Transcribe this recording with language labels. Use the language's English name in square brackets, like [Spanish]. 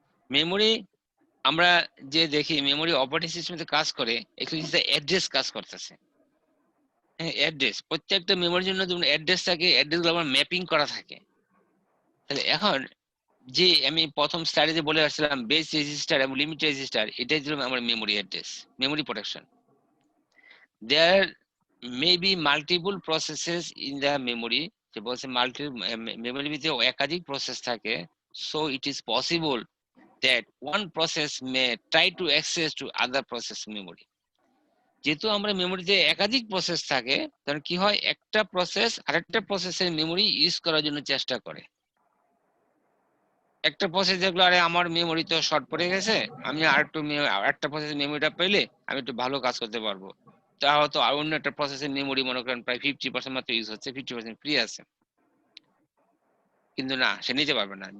[Bangla] Memory আমরা যে দেখি মেমোরি অপারেটিং সিস্টেমে কাজ করে, এখানে অ্যাড্রেস কাজ করতেছে। হ্যাঁ, অ্যাড্রেস, প্রত্যেকটা মেমোরির জন্য যেমন অ্যাড্রেস থাকে, অ্যাড্রেসগুলো আমার ম্যাপিং করা থাকে। তাহলে এখন যে আমি প্রথম স্লাইডে বলে আসছিলাম, বেস রেজিস্টার এবং লিমিট রেজিস্টার, এটাই ছিল আমার memory address, memory protection. [English] There may be multiple processes in the memory, [Bangla] যে বলছে মাল্টি মেমোরির ভিতরে একাধিক প্রসেস থাকে, [English] so it is possible that one process may try to access to other process memory. [Bangla] যেহেতু আমরা মেমোরিতে একাধিক প্রসেস থাকে, তখন কি হয়, একটা প্রসেস আরেকটা প্রসেসের মেমোরি ইউজ করার জন্য চেষ্টা করে। একটা প্রসেস দেখলো, আরে আমার মেমোরি তো শর্ট পড়ে গেছে, আমি আরেকটা প্রসেসের মেমোরিটা পেলে আমি একটু ভালো কাজ করতে পারবো, তা হয়তো আর অন্য একটা প্রসেসের মেমোরি মনে করেন প্রায় 50% মাত্র ইউজ হচ্ছে, 50% ফ্রি আছে, কিন্তু না, সে নিতে পারবে না।